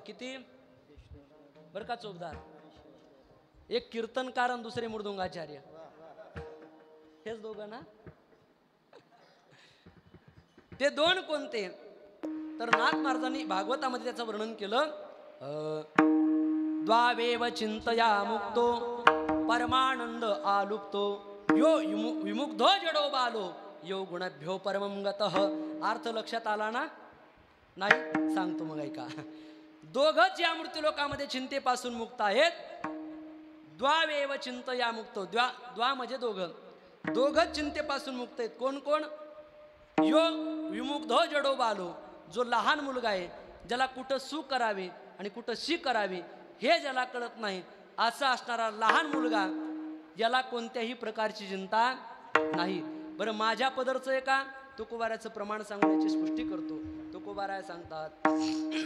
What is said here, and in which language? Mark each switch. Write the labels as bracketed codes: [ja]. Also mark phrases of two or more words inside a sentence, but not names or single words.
[mr] किती? बरं का चोपदार? एक कीर्तनकार आणि दुसरे मृदुंगाचार्य. हेच दोघं ना? ते 2 कोणते? तर नाथ महाराजांनी भागवतामध्ये त्याचं वर्णन केलं. [sa] द्वावेव चिंतया मुक्तो परमानंद आलुप्तो, यो विमुग्धो जडो बालो, यो गुणभ्यो परमं गतः. [mr] अर्थ लक्षात आला ना? नाही? सांगतो मग ऐका. दोघंच या मृत्यूलोकामध्ये चिंतेपासून मुक्त आहेत. [sa] द्वावेव चिंतया मुक्तो, [mr] द्वा म्हणजे दोघं, दोघंच चिंतेपासून मुक्त आहेत. कोण कोण? [sa] यो विमुग्धो जडो बालो, [mr] जो लहान मुलगा आहे, ज्याला कुठं सू करावी आणि कुठं शी करावी हे ज्याला कळत नाही, असा असणारा लहान मुलगा, ज्याला कोणत्याही प्रकारची चिंता नाही. बरं माझ्या पदरचं आहे का? तुकोबाराचं प्रमाण सांगण्याची स्पष्टी करतो.